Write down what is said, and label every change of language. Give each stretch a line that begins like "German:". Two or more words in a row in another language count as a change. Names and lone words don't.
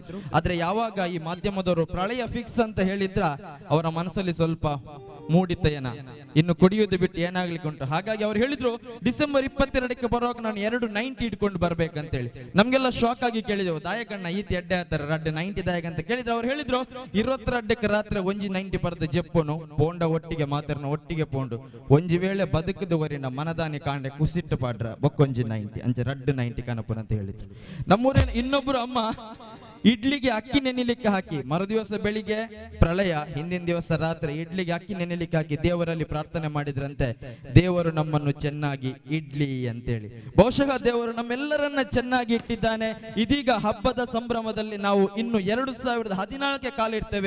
Kannada: ಆದ್ರೆ ಯಾವಾಗ ಈ ಮಾಧ್ಯಮದವರು ಪ್ರಳಯ ಫಿಕ್ಸ್ ಅಂತ ಹೇಳಿದ್ರ ಅವರ ಮನಸ್ಸಲ್ಲಿ ಸ್ವಲ್ಪ ಮೂಡಿತೇನ, ಇನ್ನು ಕುಡಿಯುವುದು ಬಿಟ್ಟು ಏನಾಗ್ಲಿಕ್ಕೆ ಉಂಟು. ಹಾಗಾಗಿ ಅವ್ರು ಹೇಳಿದ್ರು ಡಿಸೆಂಬರ್ 22ಕ್ಕೆ ಬರುವಾಗ ನಾನು 290 ಇಟ್ಕೊಂಡು ಬರ್ಬೇಕಂತೇಳಿ. ನಮ್ಗೆಲ್ಲ ಶಾಕ್ ಆಗಿ ಕೇಳಿದೆವು,
Tulu: ದಾಯಕಣ್ಣ ಈತಿ ಎಡ್ಡೆ ಆತರ ರಡ್ಡೆ 90 ದಾಯಕ
Kannada: ಅಂತ ಕೇಳಿದ್ರೆ ಅವ್ರು ಹೇಳಿದ್ರು 22ಕ್ಕೆ ರಾತ್ರಿ
Tulu: ಒಂಜಿ 90 ಪರ್ದ ಜಪ್ಪನು ಪೋಂಡ ಒಟ್ಟಿಗೆ ಮಾತಾಡ್ನ ಒಟ್ಟಿಗೆ ಪೋಂಡು ಒಂಜಿ ವೇಳೆ ಬದುಕುದುವರಿನ ಮನದಾನಿ ಕಾಂಡೆ ಕುಸಿಟ್ಟು ಪಾಡ್ರ ಬೊಕ್ಕೊಂಜಿ 90 ಅಂಚೆ ರಡ್ಡು 90 ಕನಪನ
Kannada: ಅಂತ ಹೇಳಿದ್ರು. ನಮ್ಮೂರಿನ ಇನ್ನೊಬ್ರು ಅಮ್ಮ ಇಡ್ಲಿಗೆ ಅಕ್ಕಿ ನೆನೆಲಿಕ್ಕೆ ಹಾಕಿ ಮರುದಿವಸ ಬೆಳಿಗ್ಗೆ ಪ್ರಳಯ, ಹಿಂದಿನ ದಿವಸ ರಾತ್ರಿ ಇಡ್ಲಿಗೆ ಅಕ್ಕಿ ನೆನೆಲಿಕ್ಕೆ ಹಾಕಿ ದೇವರಲ್ಲಿ ಪ್ರಾರ್ಥನೆ ಮಾಡಿದ್ರಂತೆ, ದೇವರು ನಮ್ಮನ್ನು ಚೆನ್ನಾಗಿ ಇಡ್ಲಿ ಅಂತೇಳಿ. ಬಹುಶಃ ದೇವರು ನಮ್ಮೆಲ್ಲರನ್ನ ಚೆನ್ನಾಗಿ ಇಟ್ಟಿದ್ದಾನೆ. ಇದೀಗ ಹಬ್ಬದ ಸಂಭ್ರಮದಲ್ಲಿ ನಾವು ಇನ್ನು 2014ಕ್ಕೆ ಕಾಲಿಡ್ತೇವೆ.